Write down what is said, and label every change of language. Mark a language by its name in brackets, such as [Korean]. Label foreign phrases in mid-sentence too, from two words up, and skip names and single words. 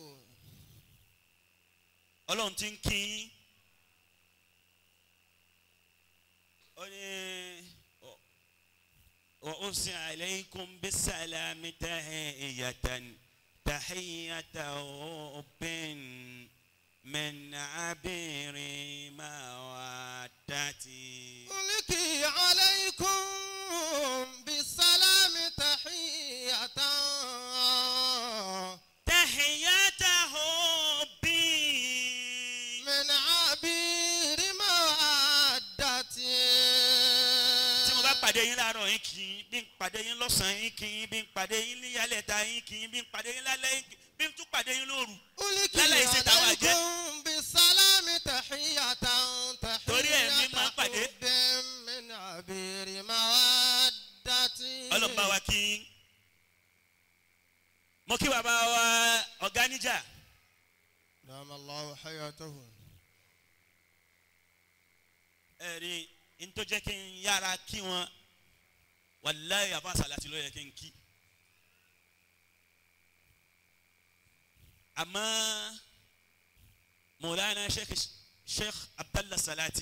[Yoruba] ọlọ́run ti ń kí yín. ó ní [Arabic] وأرسل عليكم بالسلام تحية حب من عبير مودتي. ألقي عليكم بالسلام تحية hubbin. من عبير مودتي. [Yoruba] tí mo bá pàdé yín láàárọ̀ yín kì í bí n pàdé yín lọ́sàn-án yín kì í bí n pàdé yín níyàlẹ́ta yín kì í bí n pàdé yín lálẹ́ yín bí n tún pàdé yín lóru. [Arabic] ألقي [Yoruba] lálẹ́ yìí ṣe táwa jẹ́. [Arabic] عليكم بالسلام تحية [Yoruba] torí ẹ̀mí máa ń pàdé. [Arabic] حب من عبير مودتي. [Yoruba] ọlọ́mọba wa kí n mo kí bàbá wa ọ̀gá níjà [Arabic] دام الله حياته. [Yoruba] ẹ̀rí n tó jẹ́ kí n yára kí wọn wàláyé àbá sàlátì ló yẹ kí n kí àmọ́ Mawlana Sheikh Abdallah Salati